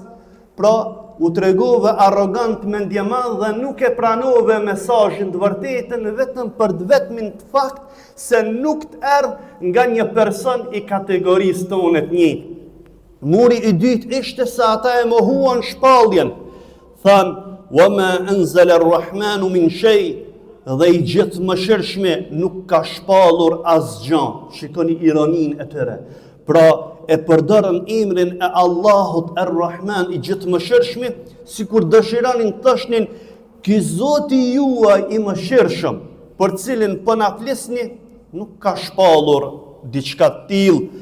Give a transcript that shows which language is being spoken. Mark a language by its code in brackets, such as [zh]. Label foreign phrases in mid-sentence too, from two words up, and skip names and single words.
[sq] Pra, u tregove arrogant mendjemadh dhe nuk e pranove mesazhin të vërtetën vetëm për të vetmin të fakt se nuk të erdh nga një person i kategorisë tonë të njëjtë. Muri i dytë ishte se ata e mohuan shpalljen. [ar] Than وما أنزل الرحمن من شيء, [sq] dhe i gjithë mëshirshme nuk ka shpallur asgjë. Shikoni ironinë e tyre. Pra e përdorën emrin e Allahut Ar-Rahman, i gjithë mëshirshme, sikur dëshironin të thoshin ky Zoti juaj i mëshirshëm, për cilin po na flisni, nuk ka shpallur diçka të tillë.